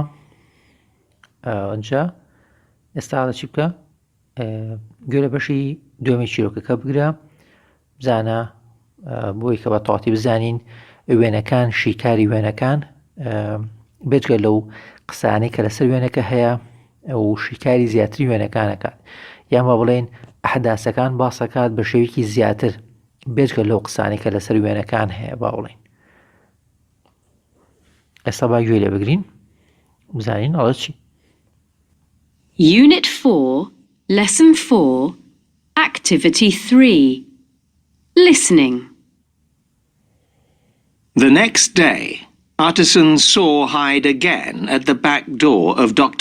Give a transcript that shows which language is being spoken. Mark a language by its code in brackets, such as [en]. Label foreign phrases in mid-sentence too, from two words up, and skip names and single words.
[ckb] ئەنجا ئێستا چی بکە گوێ لە بەشی دووەمی چیرۆکەکە بگرە بزانە بۆی کە بە تەواتی بزانین وێنەکان شیکاری وێنەکان بێجگە لەو قسانەی کە لەسەر وێنەکە هەیە و شیکاری زیاتری وێنەکانەکات یان بە بڵێن ئەحداسەکان باسەکات بە شێوەیەکی زیاتر بێجگە لەو قسانەی کە لەسەر وێنەکان هەیە با بڵێن. ئێستا با گوێ لێ بگرین بزانین ئەڵە چی. [en] Unit 4, Lesson 4, Activity 3, Listening. The next day, Utterson saw Hyde again at the back door of Dr.